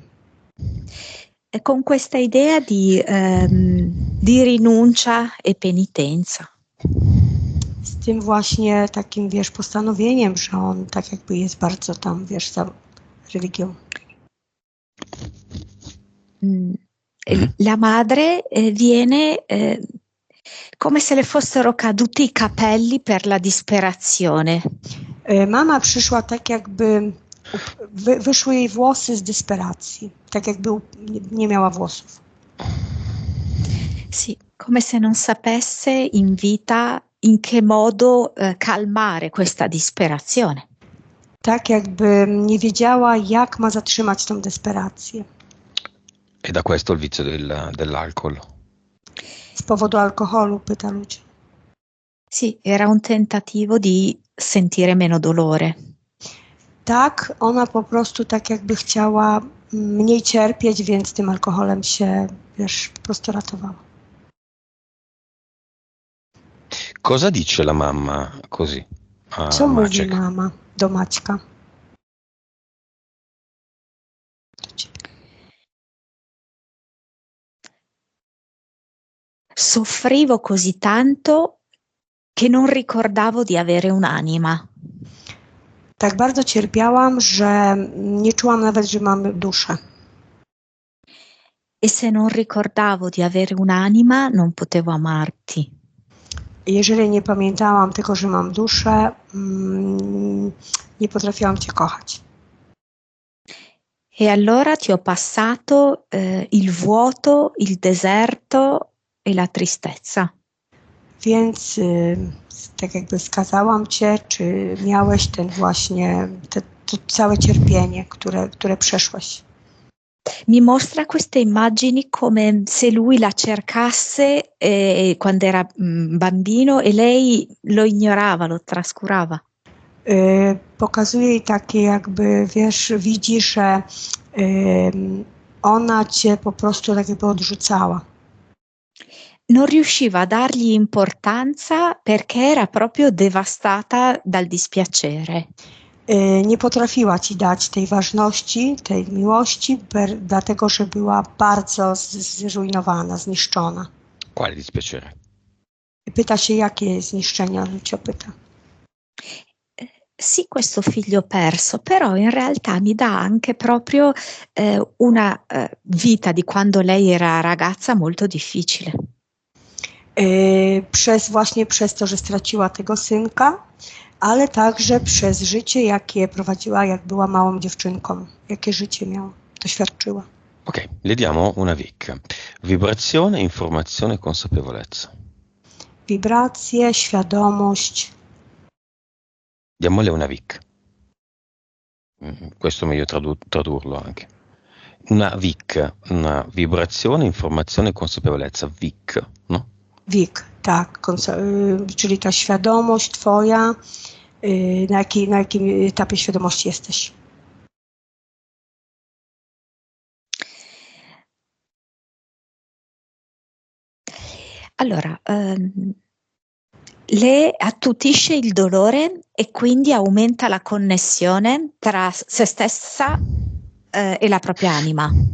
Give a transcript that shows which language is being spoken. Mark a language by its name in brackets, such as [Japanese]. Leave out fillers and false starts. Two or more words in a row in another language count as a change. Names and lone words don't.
[Italian] Con questa idea di rinuncia e penitenza. [Polish] Z tym właśnie takim, wiesz, postanowieniem, że on tak jakby jest bardzo tam, wiesz, za religią. [Italian] La madre viene come se le fossero caduti i capelli per la disperazione. [Polish] Mama przyszła tak jakby wyszły jej włosy z desperacji, tak jakby nie miała włosów. [Italian] Sì, come se non sapesse in vita in che modo calmare questa disperazione. [Polish] Tak jakby nie wiedziała, jak ma zatrzymać tą desperację. [Italian] E da questo il vizio dell'alcol. [Polish] Z powodu alkoholu, pyta ludzi. [Italian] Sì, era un tentativo di sentire meno dolore. [Polish] Tak, ona po prostu tak jakby chciała mniej cierpieć, więc tym alkoholem się, wiesz, po prostu ratowała. [Italian] Cosa dice la mamma così a [Polish] Co mówi [Italian] Maciek? [Polish] mama do Maćka? [Italian] Soffrivo così tanto che non ricordavo di avere un'anima. [Polish] Tak bardzo cierpiałam, że nie czułam nawet, że mam duszę. [Italian] E se non ricordavo di avere un'anima, non potevo amarti. [Polish] Jeżeli nie pamiętałam tego, że mam duszę, nie potrafiłam cię kochać. [Italian] E allora ti ho passato il vuoto, il deserto e la tristezza. [Polish] Więc tak jakby wskazałam cię, czy miałeś ten właśnie, to całe cierpienie, które przeszłaś. [Italian] Mi mostra queste immagini come se lui la cercasse quando era bambino e lei lo ignorava, lo trascurava. [Polish] Pokazuje jej takie jakby, wiesz, widzi, że ona cię po prostu tak jakby odrzucała. [Italian] Non riusciva a dargli importanza perché era proprio devastata dal dispiacere. [Polish] Nie potrafiła ci dać tej ważności, tej miłości, dlatego że była bardzo zrujnowana, zniszczona. [Italian] Quale dispiacere? [Polish] Pyta się, jakie zniszczenia, Lucio pyta. [Italian] Sì, questo figlio perso, però in realtà mi dà anche proprio una vita di quando lei era ragazza molto difficile. [Polish] Właśnie przez to, że straciła tego synka, ale także przez życie, jakie prowadziła, jak była małą dziewczynką. Jakie życie miała, doświadczyła. [Italian] Ok, le diamo una VIC. Vibrazione, informazione, consapevolezza. [Polish] Wibracje, świadomość. [Italian] Diamole una VIC. Questo è meglio tradurlo anche. Una VIC, una vibrazione, informazione, consapevolezza. VIC, no? [Polish] Wiek, tak, czyli ta świadomość twoja, na jakim etapie świadomości jesteś. [Italian] Allora, le attutisce il dolore e quindi aumenta la connessione tra se stessa e la propria anima.